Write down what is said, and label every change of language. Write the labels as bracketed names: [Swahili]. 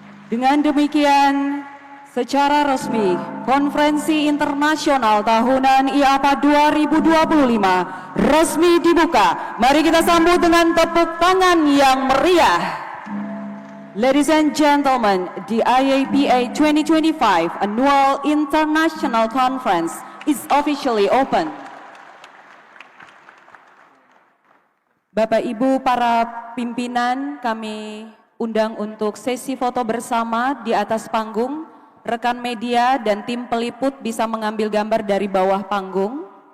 [Indonesian] Dengan demikian, secara resmi, Konferensi Internasional Tahunan IAPA 2025 resmi dibuka. Mari kita sambut dengan tepuk tangan yang meriah. [English] Ladies and gentlemen, the IAPA 2025 Annual International Conference is officially open. [Indonesian] Bapak Ibu para pimpinan, kami undang untuk sesi foto bersama di atas panggung. Rekan media dan tim peliput bisa mengambil gambar dari bawah panggung.